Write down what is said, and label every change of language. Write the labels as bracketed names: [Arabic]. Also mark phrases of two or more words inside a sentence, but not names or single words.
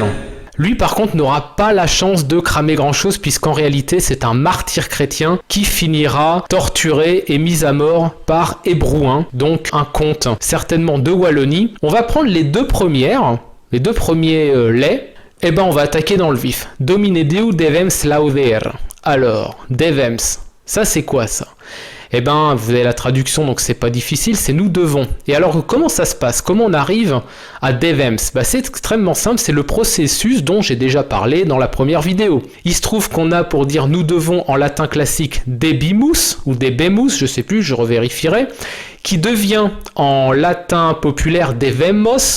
[French] Lui, par contre, n'aura pas la chance de cramer grand-chose, puisqu'en réalité, c'est un martyr chrétien qui finira torturé et mis à mort par Hébrouin, donc un comte certainement de Wallonie. On va prendre les deux premiers laits, et ben on va attaquer dans le vif. [Old French] Domine Deu devems lauder. [French] Alors, devems, ça c'est quoi ça ? Eh ben, vous avez la traduction, donc c'est pas difficile, c'est nous devons. Et alors, comment ça se passe ? Comment on arrive à devems ? Bah, c'est extrêmement simple, c'est le processus dont j'ai déjà parlé dans la première vidéo. Il se trouve qu'on a pour dire nous devons en latin classique debimus, ou debemus, je sais plus, je revérifierai, qui devient en latin populaire devemos.